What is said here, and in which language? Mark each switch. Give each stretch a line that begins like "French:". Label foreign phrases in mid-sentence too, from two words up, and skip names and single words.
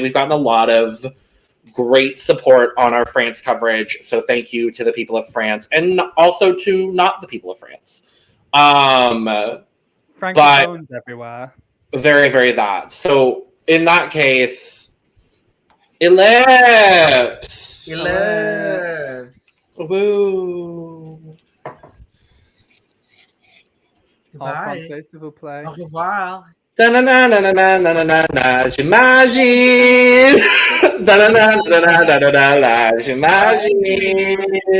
English: We've gotten a lot of great support on our France coverage, so thank you to the people of France, and also to not the people of France. Francophones everywhere. Very, very that. So in that case, Elips! Elips. Woo!
French: En
English: Goodbye.
French: français, s'il vous plaît. Au revoir. Da-na-na-na-na-na-na-na, j'imagine. Da-na-na-na-na-na-na-na, j'imagine.